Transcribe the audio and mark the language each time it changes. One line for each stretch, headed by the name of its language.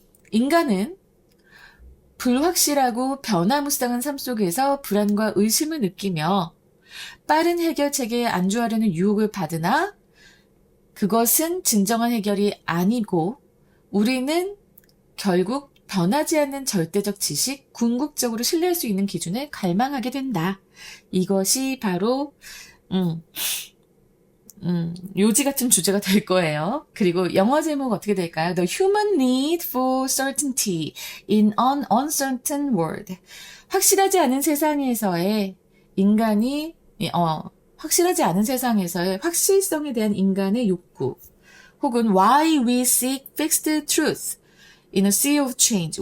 Korean: 인간은 불확실하고 변화무쌍한 삶 속에서 불안과 의심을 느끼며 빠른 해결책에 안주하려는 유혹을 받으나 그것은 진정한 해결이 아니고 우리는 결국 변하지 않는 절대적 지식, 궁극적으로 신뢰할 수 있는 기준을 갈망하게 된다. 이것이 바로 요지 같은 주제가 될 거예요. 그리고 영어 제목 어떻게 될까요?
English: The human need for certainty in an uncertain world.
Korean: 확실하지 않은 세상에서의 인간이, 확실하지 않은 세상에서의 확실성에 대한 인간의 욕구. 혹은
English: why we seek fixed truth in a sea of change.